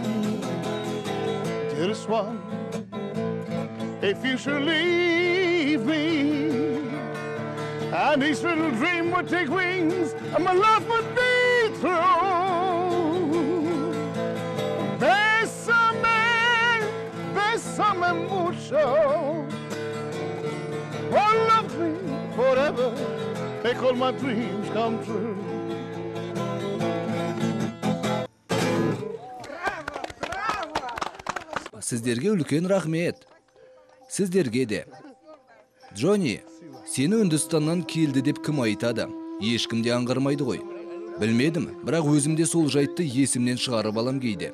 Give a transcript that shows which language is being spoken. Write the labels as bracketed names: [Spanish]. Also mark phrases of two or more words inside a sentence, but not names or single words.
[English] Dearest one, if you should leave me, and each little dream would take wings, and my love would be true. [Spanish] Bésame, bésame mucho. [English] Oh, love me forever, make all my dreams come true. [Kazakh] Сіздерге үлкен рахмет. Сіздерге де. Джонни, сені Үндістаннан келді деп кім айтады? Ешкім де аңғармайды ғой. Білмедім, бірақ өзімде сол жайтты есімнен шығарып алам кейде.